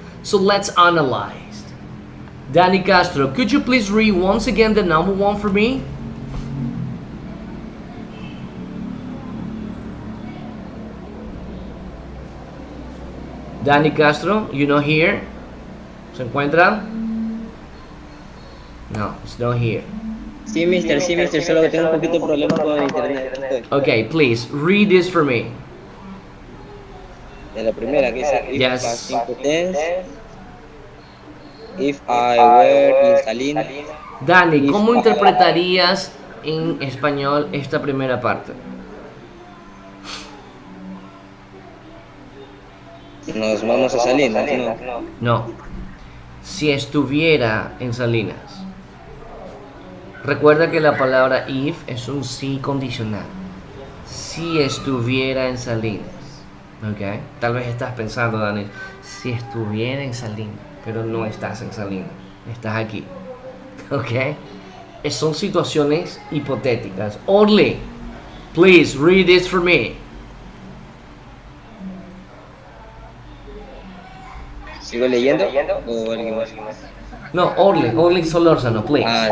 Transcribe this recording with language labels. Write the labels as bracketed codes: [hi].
[en] So let's analyze. Danny Castro, could you please read once again the number one for me? Danny Castro, you not here? [es] ¿Se encuentra? [en] No, it's not here. [es] Sí, mister, solo que tengo un poquito de problema con internet. [en] Okay, please read this for me. [es] De la primera, que dice if [en] Yes. past simple tense, if I were in Salinas. [es] Dani, ¿cómo interpretarías en español esta primera parte? Nos vamos a Salinas, ¿no? No. Si estuviera en Salinas. Recuerda que la palabra if es un sí condicional. Si estuviera en Salinas. ¿Ok? Tal vez estás pensando, Dani, si estuviera en Salinas, pero no estás en Salinas. Estás aquí. ¿Ok? Son situaciones hipotéticas. [en] Orly, please read this for me. [es] ¿Sigo leyendo? ¿O alguien más? [en] No, Orly Solórzano, please.